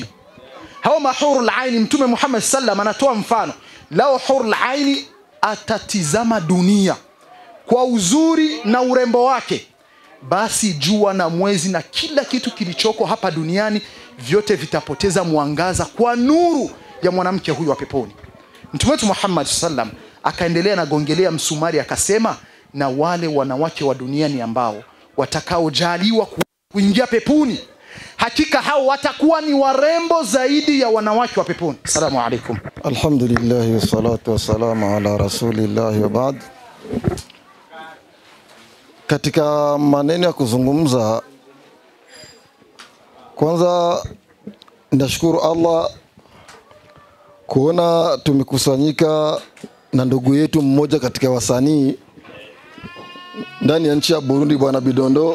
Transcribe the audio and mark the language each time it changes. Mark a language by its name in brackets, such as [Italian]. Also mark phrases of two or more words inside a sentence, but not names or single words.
[Swahili] Hao mahurul ain Mtume Muhammad sallam anatoa mfano, lao hurul ain atatizama dunia kwa uzuri na urembo wake, basi jua na mwezi na kila kitu kilichoko hapa duniani vyote vitapoteza mwangaza kwa nuru ya mwanamke huyu wa peponi. Mtume Muhammad sallam akaendelea na gongelea msumari akasema, na wale wanawake wa duniani ambao watakaojaliwa kuingia peponi, hakika hao watakuwa ni warembo zaidi ya wanawake wa peponi. [Arabic] السلام عليكم. الحمد لله والصلاة والسلام على رسول الله وبعد. [Swahili] Katika maneno ya kuzungumza, kwanza nashukuru Allah kuona tumekusanyika na ndugu yetu mmoja katika wasanii ndani ya nchi ya Burundi, Bwana Bidondo.